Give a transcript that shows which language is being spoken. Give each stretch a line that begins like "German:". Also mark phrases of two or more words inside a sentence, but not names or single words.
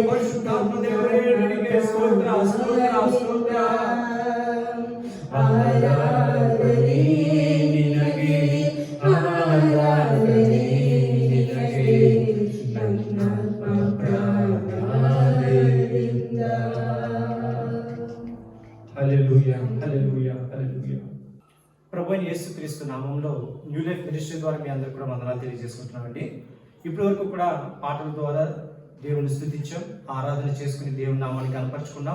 Kannada: ಪರಿಶುದ್ಧಾತ್ಮ ದೇವರೇ ನಿನಗೆ ಸ್ತೋತ್ರ ಸ್ತೋತ್ರ ಸ್ತೋತ್ರ. ಆರಾಧನೆ ನಿನಗೆ ಆರಾಧನೆ ನಿನಗೆ ನನ್ನಾತ್ಮ ಪ್ರಾಣದಿಂದ.
Telugu: హల్లెలూయా హల్లెలూయా హల్లెలూయా. ప్రభువైన యేసుక్రీస్తు నామములో న్యూ లైఫ్ మినిస్ట్రీ ద్వారా మీ అందరికీ కూడా వందనాలు తెలియజేసుకుంటున్నామండి. ఇప్పటి వరకు కూడా పాటల ద్వారా దేవుని స్తుతించాం, ఆరాధన చేసుకుని దేవుని నామాన్ని కనపరుచుకున్నాం.